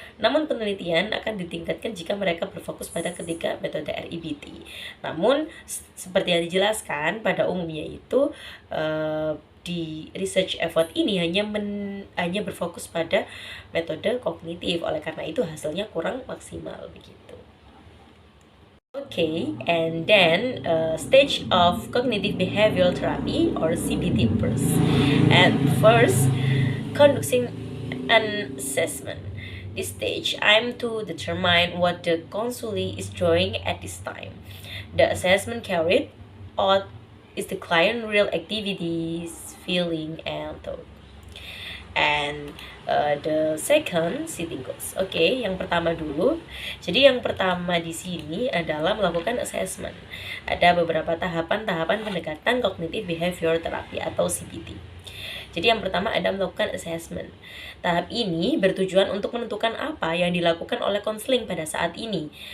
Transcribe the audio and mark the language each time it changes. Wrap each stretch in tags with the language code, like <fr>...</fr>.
<id>Namun penelitian akan ditingkatkan jika mereka berfokus pada ketiga metode REBT. Namun seperti yang dijelaskan pada umumnya itu di research effort ini hanya berfokus pada metode kognitif. Oleh karena itu hasilnya kurang maksimal begitu.</id> <en>Okay, and then stage of cognitive behavioral therapy or CBT first. And first, conducting an assessment. This stage, I'm to determine what the counselee is doing at this time. The assessment carried out is the client real activities, feeling, and thought. And the second sitting goals.</en> <id>Oke, yang pertama dulu. Jadi yang pertama di sini adalah melakukan assessment. Ada beberapa tahapan-tahapan pendekatan cognitive behavior therapy atau CBT. Jadi yang pertama ada melakukan assessment. Tahap ini bertujuan untuk menentukan apa yang dilakukan oleh konseling pada saat ini.</id>